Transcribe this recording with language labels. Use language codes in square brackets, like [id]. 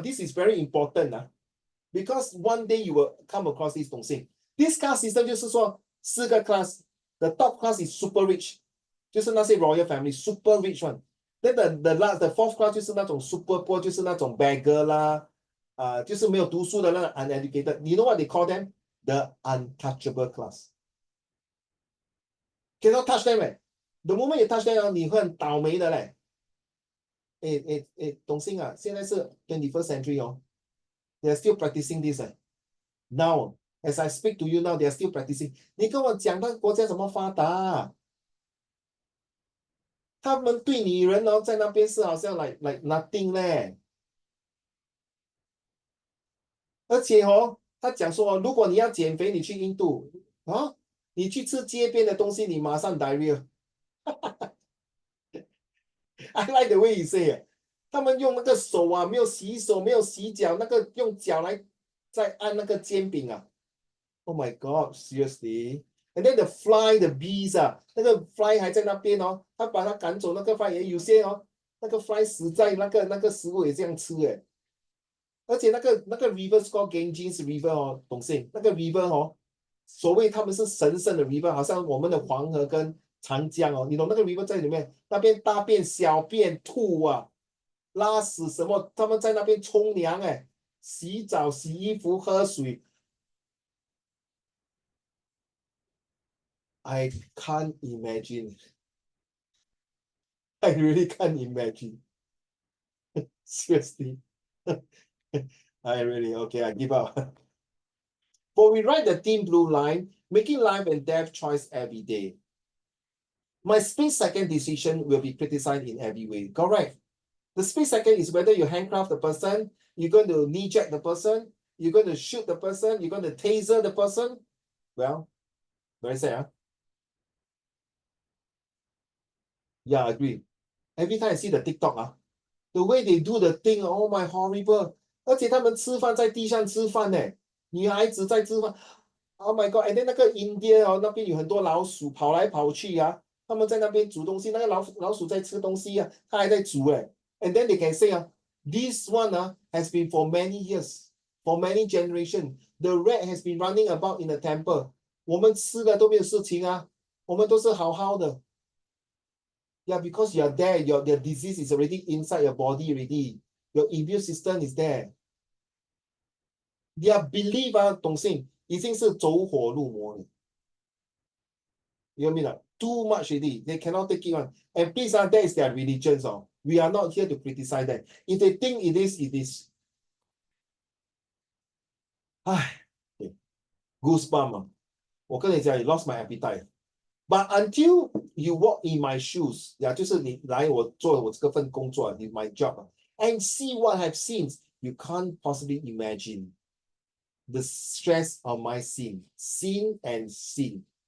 [en] This is very important because one day you will come across this [zh] 东西. [en] This caste system [zh] 就是说4个 [en] class. The top class is super rich. [zh] 就是那些 [en] royal family, super rich one. Then the 4th class [zh] 就是那种 [en] super poor, [zh] 就是那种 [en] beggar [zh] 啦，就是没有读书的那种 [en] uneducated. You know what they call them? The untouchable class. Cannot touch them. The moment you touch them, [zh] 你会很倒霉的嘞。董星现在是 [en] 21st century They are still practicing this Now, as I speak to you now, they are still practicing. [zh] 你跟我讲那个国家怎么发达他们对女人在那边是好像 [en] like nothing [zh] 嘞。而且他讲说如果你要减肥，你去印度你去吃街边的东西，你马上 [en] diarrhea I like the way you say it. [zh] 他们用那个手啊，没有洗手，没有洗脚，那个用脚来再按那个煎饼啊。 [en] Oh my God, seriously. And then the fly, the bees [zh] 啊，那个 fly 还在那边哦，他把它赶走，那个 fly 也有些哦，那个 fly 死在那个食物也这样吃诶。而且那个 [en] river called Ganges River [zh] 哦，懂性？那个 river 哦，所谓他们是神圣的 river，好像我们的黄河跟长江哦，你懂那个 river 在里面，那边大便、小便、吐啊、拉屎什么，他们在那边冲凉哎，洗澡、洗衣服、喝水。 [en] I can't imagine. I really can't imagine. Seriously. I really, okay, I give up. But we write the thin blue line, making life and death choice every day. My split-second decision will be criticized in every way. Correct. The split-second is whether you handcuff the person, you're going to knee-jack the person, you're going to shoot the person, you're going to taser the person. Well, very sad, huh? Yeah, I agree. Every time I see the TikTok, the way they do the thing, oh my horrible. [zh] 而且他们吃饭在地上吃饭呢，女孩子在吃饭。 [en] Oh my God! And then [zh] 那个 India 哦，那边有很多老鼠跑来跑去啊，他们在那边煮东西，那个老鼠在吃东西啊，它还在煮哎。 [en] And then they can say this one has been for many years, for many generations. The rat has been running about in the temple. [zh] 我们吃的都没有事情啊，我们都是好好的。 [en] Yeah, because you are there, the disease is already inside your body already. Your immune system is there. Their belief [zh] 懂性已经是走火入魔了。 [en] You know what I mean? Too much already. They cannot take it on. And please, that is their religions. We are not here to criticize them. If they think it is, it is. Goosebump. [zh] 我跟你讲, [en] you lost my appetite. But until you walk in my shoes, [zh] 就是你来我做我这份工作, [en] my job, and see what I've seen, you can't possibly imagine the stress of my sin and sin.